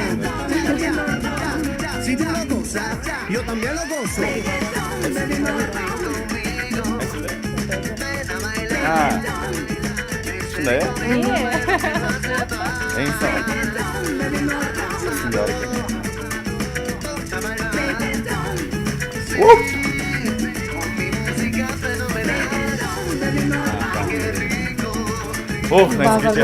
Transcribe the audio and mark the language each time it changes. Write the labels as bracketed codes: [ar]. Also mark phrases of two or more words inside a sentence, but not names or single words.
[es] Si tú lo gozas, yo también lo gozo. [ky] Ушундай, эң сонун. Ушундай бар экен. Ох, найскече.